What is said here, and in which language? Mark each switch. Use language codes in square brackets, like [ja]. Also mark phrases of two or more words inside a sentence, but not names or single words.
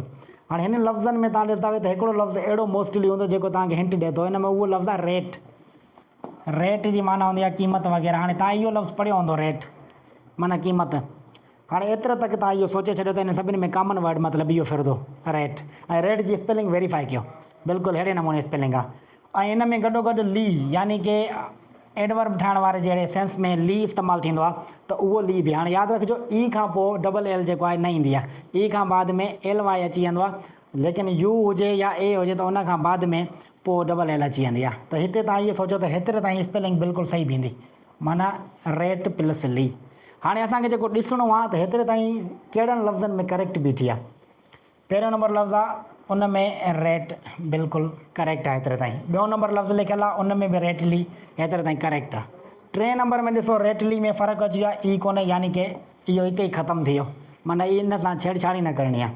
[sd] हाणे हिन लफ़्ज़नि में तव्हां ॾिसंदा त हिकिड़ो लफ़्ज़ अहिड़ो मोस्टली हूंदो जेको तव्हांखे हिंट ॾिए थो, हिन में उहो लफ़्ज़ आहे रेट। रेट जी माना हूंदी आहे क़ीमत वग़ैरह। हाणे तव्हां इहो लफ़्ज़ पढ़ियो हूंदो, रेट माना क़ीमत। हाणे एतिरे तक तव्हां इहो सोचे छॾियो त हिन सभिनी में [en] common word [sd] मतिलबु इहो फिरंदो रेट। ऐं रेट जी [en] spelling verify [sd] कयो, बिल्कुलु अहिड़े नमूने स्पेलिंग आहे। ऐं हिन में गॾोगॾु ली, यानी कि एडवर्ब ठाहिण वारे जहिड़े सेंस में ली इस्तेमालु थींदो आहे, त उहो ली बि हाणे यादि रखिजो, ई खां पोइ [en] double L [sd] जेको आहे न ईंदी आहे, ई खां बाद में [en] L Y [sd] अची वेंदो आहे, लेकिन यू हुजे या ए हुजे त उन खां बाद में पोइ [en] double L [sd] अची वेंदी आहे। त हिते तव्हां इहो सोचो त हेतिरे ताईं स्पेलिंग बिल्कुलु सही बीहंदी, माना [en] rate plus ly. [sd] हाणे असांखे जेको ॾिसणो आहे त हेतिरे ताईं कहिड़नि लफ़्ज़नि में करेक्ट बीठी आहे। पहिरियों नंबर लफ़्ज़ आहे, उन में रेट बिल्कुलु करेक्ट आहे हेतिरे ताईं। ॿियों नंबर लफ़्ज़ लिखियलु आहे, उन में बि रेटली, हेतिरे ताईं करेक्ट आहे। 3 नंबर में ॾिसो रेटली में फ़र्क़ु अची वियो आहे, ई कोन्हे, यानी कि इहो हिते ई ख़तमु थी वियो, माना इन सां छेड़छाड़ी न करणी आहे।